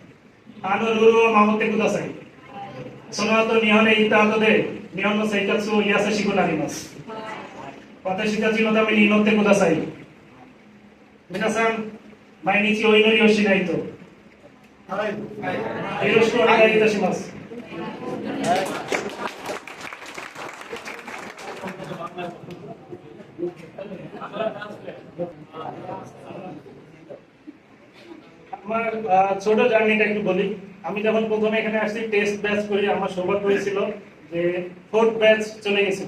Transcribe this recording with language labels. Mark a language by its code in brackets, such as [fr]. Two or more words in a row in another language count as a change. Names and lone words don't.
[ja] あのルールを守ってください。その後日本へ行った後で日本の生活を優しくなります。私たちのために祈ってください。皆さん、毎日お祈りをしないと。よろしくお願いいたします。 [bn] আমার ছোট জার্নিটা একটু বলি। আমি যখন প্রথমে এখানে আসছি [en] test batch [bn] করে আমার সৌভাগ্য হয়েছিল যে 4th ব্যাচ চলে গেছিল।